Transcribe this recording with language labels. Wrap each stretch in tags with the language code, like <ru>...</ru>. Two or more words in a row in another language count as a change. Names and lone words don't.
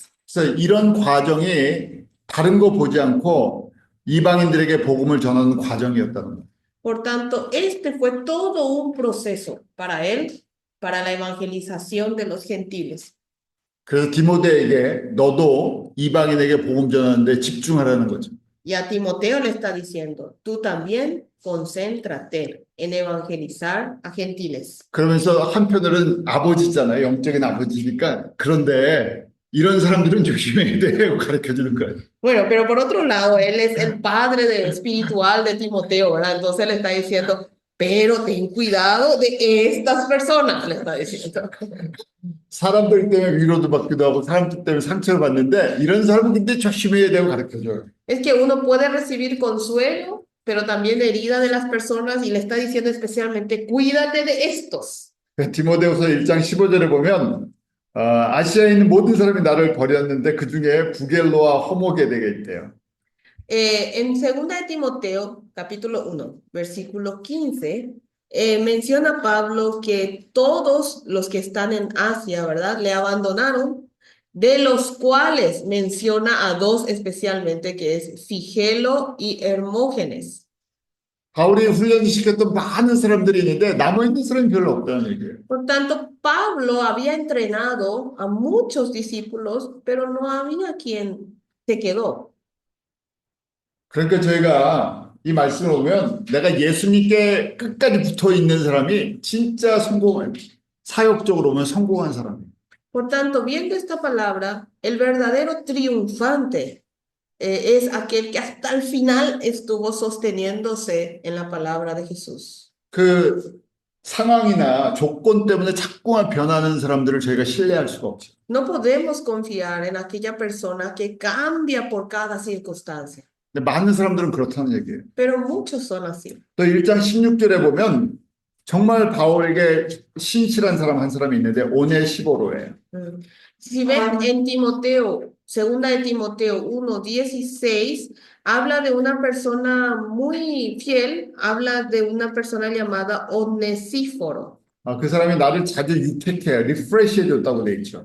<ko>그래서 이런 과정이 다른 거 보지 않고 이방인들에게 복음을 전하는 과정이었다는 거예요.</ko> <es>Por tanto, este fue todo un proceso para él, para la evangelización de los gentiles.</es> <ko>그래서 디모데에게 너도 이방인에게 복음 전하는데 집중하라는 거죠.</ko> <es>Y a Timoteo le está diciendo, tú también concéntrate en evangelizar a gentiles.</es> <ko>그러면서 한편으로는 아버지잖아요. 영적인 아버지니까. 그런데 이런 사람들은 조심해야 돼요. 가르쳐주는 거예요.</ko> <es>Bueno, pero por otro lado, él es el padre espiritual de Timoteo, ¿verdad? Entonces le está diciendo, pero ten cuidado de estas personas, le está diciendo.</es> <ko>사람들 때문에 위로도 받기도 하고 사람들 때문에 상처를 받는데 이런 사람은 근데 조심해야 되고 가르쳐줘요.</ko> <es>Es que uno puede recibir consuelo, pero también herida de las personas y le está diciendo especialmente, cuídate de estos.</es> <ko>디모데후서 1장 15절에 보면 아시아에 있는 모든 사람이 나를 버렸는데 그 중에 부겔로와 호모게네가 있대요.</ko> <es>En 2 de Timoteo, capítulo 1, versículo 15, menciona Pablo que todos los que están en Asia, ¿verdad? Le abandonaron, de los cuales menciona a dos especialmente, que es Figelo y Hermógenes.</es> <ko>바울이 훈련시켰던 많은 사람들이 있는데 남아있는 사람이 별로 없다는 얘기예요.</ko> <es>Por tanto, Pablo había entrenado a muchos discípulos, pero no había quien se quedó.</es> <ko>그러니까 저희가 이 말씀을 보면 내가 예수님께 끝까지 붙어 있는 사람이 진짜 사역적으로 보면 성공한 사람이에요.</ko> <es>Por tanto, viendo esta palabra, el verdadero triunfante es aquel que hasta el final estuvo sosteniéndose en la palabra de Jesús.</es> <ko>상황이나 조건 때문에 자꾸만 변하는 사람들을 저희가 신뢰할 수가 없죠.</ko> <es>No podemos confiar en aquella persona que cambia por cada circunstancia,</es> <ko>근데 많은 사람들은 그렇다는 얘기예요.</ko> <es>pero muchos son así.</es> <ko>또 1장 16절에 보면 정말 바울에게 신실한 사람 한 사람이 있는데 오네시보로예요.</ko> <es>Si ven en Timoteo, segunda de Timoteo 1:16, habla de una persona muy fiel, habla de una persona llamada Onesíforo.</es> <ko>그 사람이 나를 자주 유택해, 리프레시 해줬다고 돼 있죠.</ko>